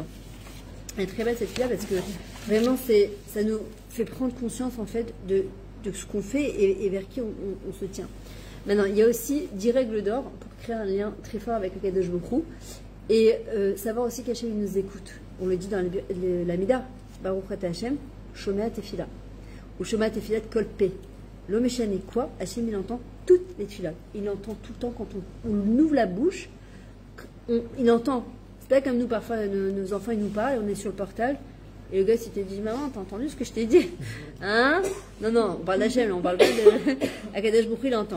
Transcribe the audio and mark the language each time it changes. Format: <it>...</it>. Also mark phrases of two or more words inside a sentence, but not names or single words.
<fr>Elle est très belle cette tfila parce que vraiment ça nous fait prendre conscience en fait de ce qu'on fait et vers qui on se tient. Maintenant, il y a aussi 10 règles d'or pour créer un lien très fort avec le</fr> <he>הקדוש ברוך הוא</he> <fr>et savoir aussi qu'Hachem nous écoute. On le dit dans la Mida,</fr> <he>ברוך אתה השם, שומע תפילה, ou שומע תפילת כל פה.</he> <fr>L'homme échané quoi? Hachem, il entend toutes les tefilot. Il entend tout le temps quand on ouvre la bouche. Il entend. C'est pas comme nous, parfois, nos enfants, ils nous parlent, et on est sur le portable. Et le gars, il te dit, maman, t'as entendu ce que je t'ai dit? Hein? Non, on parle d'Hachem, on parle pas de.</fr> <he>הקדוש ברוך הוא,</he> <fr>il entend.</fr>